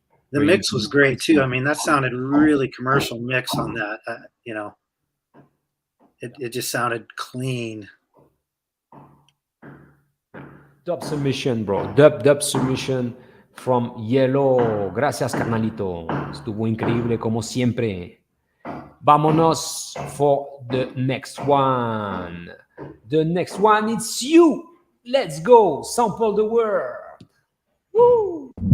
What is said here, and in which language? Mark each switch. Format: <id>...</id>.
<en>the mix was great too. I mean, that sounded really commercial mix on that. It just sounded clean. Dub submission, bro. Dub submission from Yellow.</en> <es>Gracias, carnalito. Estuvo increíble como siempre. Vámonos</es> <en>for the next one. The next one, it's you. Let's go. Sample the world. Woo!</en>